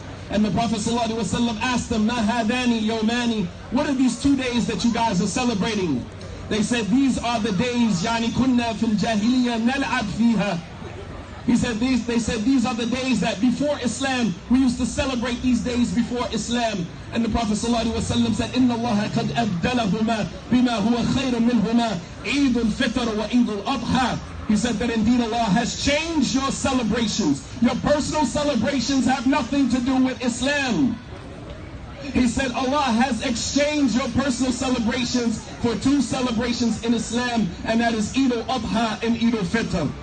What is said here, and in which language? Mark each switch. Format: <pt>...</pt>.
<en>And the Prophet sallallahu alaihi wasallam asked them,</en> <ar>Ma hadani yawmani,</ar> <en>what are these 2 days that you guys are celebrating? They said, these are the days,</en> <ar>yani kunna fil jahiliyyah nal'ab fiha.</ar> <en>They said these are the days that before Islam, we used to celebrate these days before Islam. And the Prophet ﷺ said,</en> <ar>إِنَّ اللَّهَ قَدْ أَبْدَلَهُمَا بِمَا هُوَ خَيْرٌ مِّنْهُمَا عِيدُ الْفِطْرِ وَعِيدُ الْأَضْحَى.</ar> <en>He said that indeed Allah has changed your celebrations. Your personal celebrations have nothing to do with Islam. He said Allah has exchanged your personal celebrations for 2 celebrations in Islam, and that is Eid al-Adha and Eid al-Fitr.</en>